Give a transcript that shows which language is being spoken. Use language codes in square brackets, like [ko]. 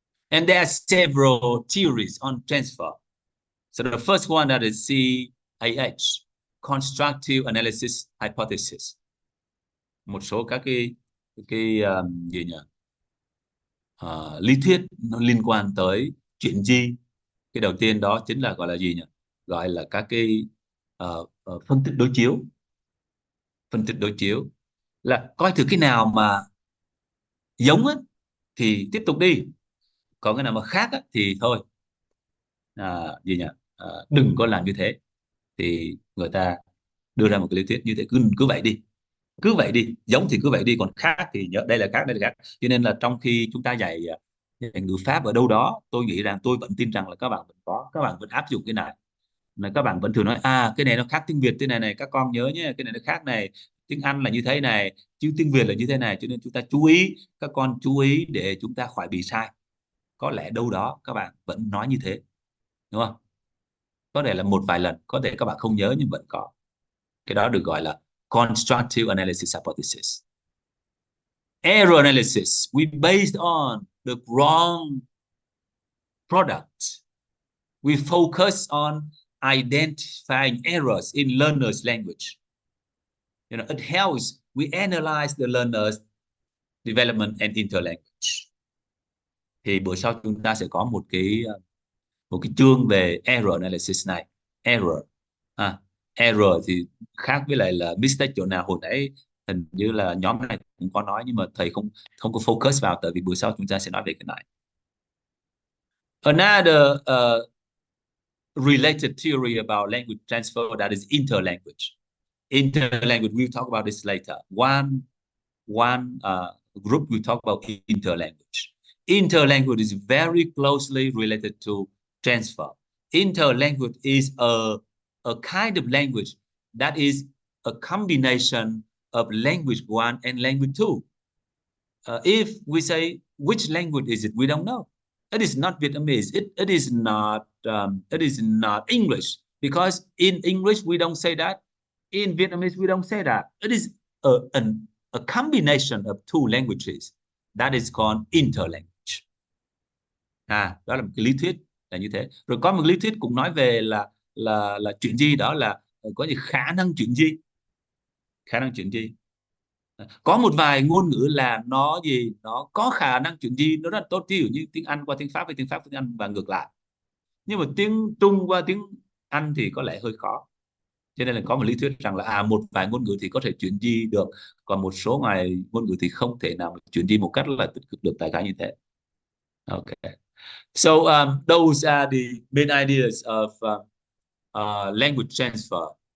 [en] And there are several theories on transfer. So the first one, that is CAH, Constructive Analysis Hypothesis. [vi] Một số các cái gì nhỉ? Lý thuyết nó liên quan tới chuyển di. Cái đầu tiên đó chính là gọi là gì nhỉ? Gọi là các cái phân tích đối chiếu. Phân tích đối chiếu là coi thử cái nào mà giống á, thì tiếp tục đi, còn cái nào mà khác á, thì thôi, đừng có làm như thế. Thì người ta đưa ra một cái lý thuyết như thế, cứ vậy đi, giống thì cứ vậy đi, còn khác thì nhớ đây là khác, đây là khác. Cho nên là trong khi chúng ta dạy ngữ pháp ở đâu đó, tôi nghĩ rằng, tôi vẫn tin rằng là các bạn vẫn áp dụng cái này. Là các bạn vẫn thường nói cái này nó khác tiếng Việt thế này, các con nhớ nhé, cái này nó khác này, tiếng Anh là như thế này chứ tiếng Việt là như thế này, cho nên chúng ta chú ý, các con chú ý để chúng ta khỏi bị sai. Có lẽ đâu đó các bạn vẫn nói như thế, đúng không? Có thể là một vài lần, có thể các bạn không nhớ nhưng vẫn có. Cái đó được gọi là constructive analysis hypothesis. [en] Error analysis, we based on the wrong product. We focus on identifying errors in learner's language. It helps we analyze the learner's development and interlanguage. [vi] Thì bữa sau chúng ta sẽ có một cái chương về error analysis này. Error thì khác với lại là mistake chỗ nào, hồi nãy hình như là nhóm này cũng có nói, nhưng mà thầy không có focus vào, tại vì bữa sau chúng ta sẽ nói về cái này. [en] Another related theory about language transfer, that is interlanguage. Interlanguage, we'll talk about this later. One group we talk about interlanguage. Interlanguage is very closely related to transfer. Interlanguage is a kind of language that is a combination of language 1 and language 2. If we say which language is it, we don't know. It is not Vietnamese. It is not English, because in English we don't say that. In Vietnamese we don't say that. It is a combination of two languages that is called interlanguage. [vi] Đó là một cái lý thuyết là như thế. Rồi có một lý thuyết cũng nói về là chuyển di, đó là có gì khả năng chuyển di. Khả năng chuyển di. Có một vài ngôn ngữ là nó có khả năng chuyển di nó rất là tốt, ví dụ như tiếng Anh qua tiếng Pháp, với tiếng Pháp qua tiếng Anh và ngược lại. Nhưng mà tiếng Trung qua tiếng Anh thì có lẽ hơi khó. Cho nên là có một lý thuyết rằng là một vài ngôn ngữ thì có thể chuyển di được, còn một số ngôn ngữ thì không thể nào chuyển di một cách là tích cực được, tại khái như thế. Okay. [en] So those are the main ideas of language transfer.